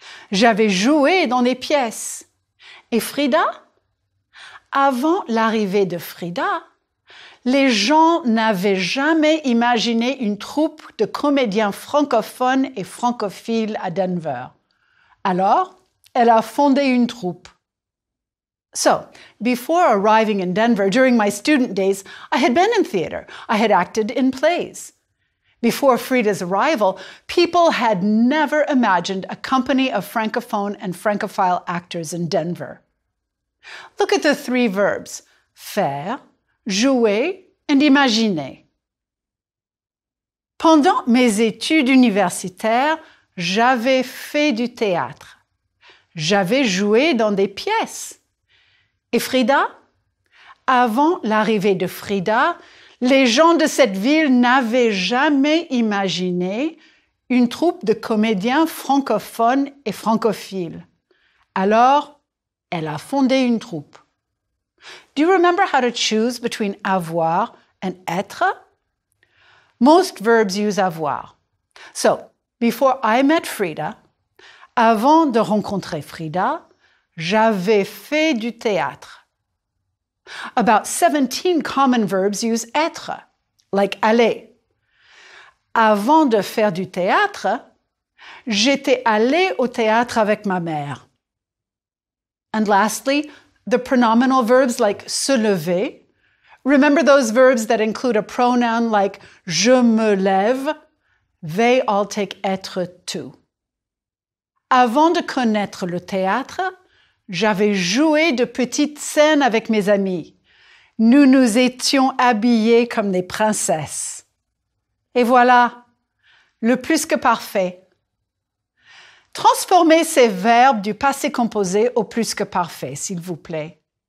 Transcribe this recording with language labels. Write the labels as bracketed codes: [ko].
[fr] J'avais joué dans des pièces. Et Frida? Avant l'arrivée de Frida, les gens n'avaient jamais imaginé une troupe de comédiens francophones et francophiles à Denver. Alors, elle a fondé une troupe. [en] So, before arriving in Denver during my student days, I had been in theater. I had acted in plays. Before Frida's arrival, people had never imagined a company of Francophone and Francophile actors in Denver. Look at the three verbs, faire, jouer, and imaginer. [fr] Pendant mes études universitaires, j'avais fait du théâtre. J'avais joué dans des pièces. Et Frida? Avant l'arrivée de Frida, les gens de cette ville n'avaient jamais imaginé une troupe de comédiens francophones et francophiles. Alors, elle a fondé une troupe. [en] Do you remember how to choose between avoir and être? Most verbs use avoir. So, before I met Frida, [fr] avant de rencontrer Frida, j'avais fait du théâtre. [en] About 17 common verbs use être, like aller. [fr] Avant de faire du théâtre, j'étais allée au théâtre avec ma mère. [en] And lastly, the pronominal verbs like se lever. Remember those verbs that include a pronoun like [fr] je me lève? [en] They all take être too. [fr] Avant de connaître le théâtre, j'avais joué de petites scènes avec mes amis. Nous nous étions habillés comme des princesses. Et voilà, le plus que parfait. Transformez ces verbes du passé composé au plus que parfait, s'il vous plaît.